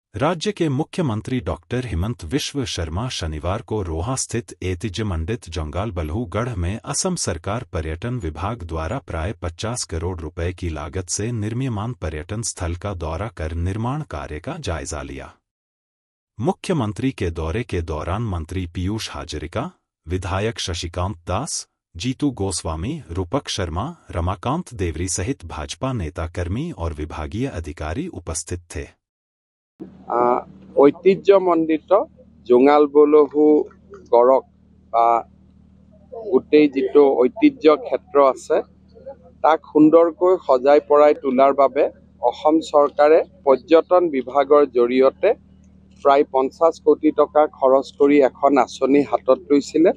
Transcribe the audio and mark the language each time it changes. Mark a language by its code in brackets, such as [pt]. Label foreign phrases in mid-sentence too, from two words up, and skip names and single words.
[hi] राज्य के मुख्यमंत्री डॉक्टर हिमंत विश्व शर्मा शनिवार को रोहा स्थित ऐतिह्य मंडित जंगाल बल्हूगढ़ में असम सरकार पर्यटन विभाग द्वारा प्राय 50 करोड़ रुपए की लागत से निर्मीयमान पर्यटन स्थल का दौरा कर निर्माण कार्य का जायजा लिया। मुख्यमंत्री के दौरे के दौरान मंत्री पीयूष हाजरिका, विधायक शशिकांत दास, जीतू गोस्वामी, रूपक शर्मा, रमाकांत देवरी सहित भाजपा नेताकर्मी और विभागीय अधिकारी उपस्थित थे। [as] ঐতিহ্যমণ্ডিত জোঙাল বলহু গড়ক বা গোটেই যিটো ঐতিহ্য ক্ষেত্ৰ আছে তাক সুন্দৰকৈ সজাই পৰাই তোলাৰ বাবে অসম চৰকাৰে পৰ্যটন বিভাগৰ জৰিয়তে প্ৰায় 50 কোটি টকা খৰচ কৰি এখন আঁচনি হাতত লৈছিলে।